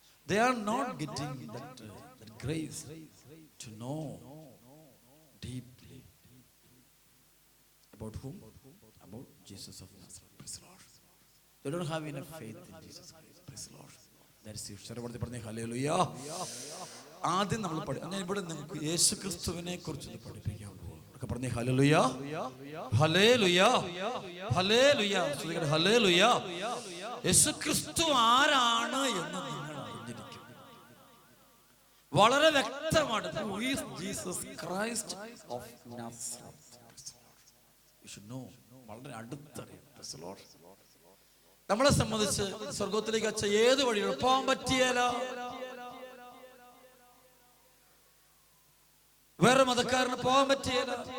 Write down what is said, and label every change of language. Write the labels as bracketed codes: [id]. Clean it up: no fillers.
[en] They are not getting that grace to know deeply about whom? About Jesus of Nazareth. Praise the Lord. They don't have enough faith in Jesus Christ. Praise the Lord. That's it. ശരവർത്തി [ml] പറഞ്ഞേ hallelujah. ആദ്യം നമ്മൾ ഞാൻ ഇവിടെ നിങ്ങൾക്ക് യേശുക്രിസ്തുവിനെ കുറിച്ച് പഠിപ്പിക്കാൻ പോകും. പറഞ്ഞേ ഹല്ലേലൂയ, ഹല്ലേലൂയ, ഹല്ലേലൂയ, ഹല്ലേലൂയ. യേശുക്രിസ്തു ആരാണ് എന്ന് നിങ്ങൾ അറിഞ്ഞിരിക്കും. വളരെ വ്യക്തമാണ്. [en] Who is Jesus Christ of Nazareth? You should know. [ml] വളരെ അടുത്തറിയാം. നമ്മളെ സംബന്ധിച്ച് സ്വർഗത്തിലേക്ക് അച്ഛ ഏത് വഴിയാണ് പോകാൻ പറ്റിയല്ല. വേറെ മതക്കാരന് പോകാൻ പറ്റിയല്ല.